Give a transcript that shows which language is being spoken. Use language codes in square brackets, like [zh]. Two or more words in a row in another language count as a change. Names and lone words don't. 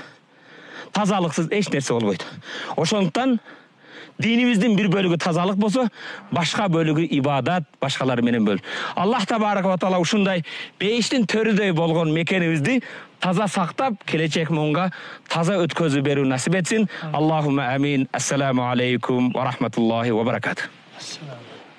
[ky] Тазалыксыз эч нерсе болбойт. Ошондуктан динибиздин бир бөлүгү тазалык болсо, башка бөлүгү ибадат, башкалар менен бөлүн. Аллах [ar] تبارك وتعالى [ky] ушундай бейиштин төрүдөй болгон мекенибизди таза сактап, келечек муңга таза өткөзүп берүү насип этсин. [ar] اللهم آمين. السلام عليكم ورحمة الله وبركاته.